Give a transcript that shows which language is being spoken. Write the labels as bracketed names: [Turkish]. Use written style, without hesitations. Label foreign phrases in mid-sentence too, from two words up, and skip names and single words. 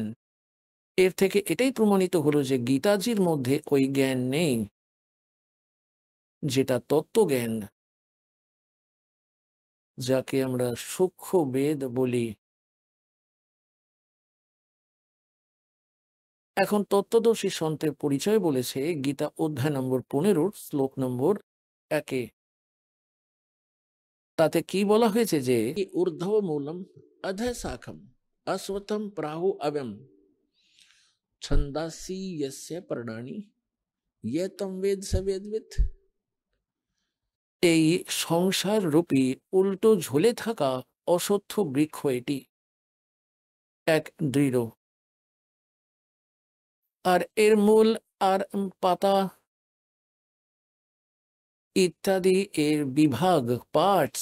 [Bangla] এর থেকে এটাই প্রমাণিত হলো যে গীতাজির মধ্যে ওই জ্ঞান নেই, যেটা তত্ত্বজ্ঞান, যাকে আমরা সূক্ষ্ম বেদ বলি। এখন তত্ত্বদর্শী সন্তের পরিচয় বলেছে গীতা অধ্যায় নম্বর 15 শ্লোক নম্বর 1-এ। তাতে কি বলা হয়েছে যে [Sanskrit] ऊर्ध्व मूलम अधः शाखम अश्वत्थम प्राहु अव्यम छंदासी यस्य पर्णानि ये तम वेद सवेदवित्। [Bangla] এই সংসার রূপী উল্টো ঝুলে থাকা অশ্বত্থ বৃক্ষ, এটি এক দৃঢ়, আর এর মূল আর পাতা ইত্যাদি এর বিভাগ, পার্টস।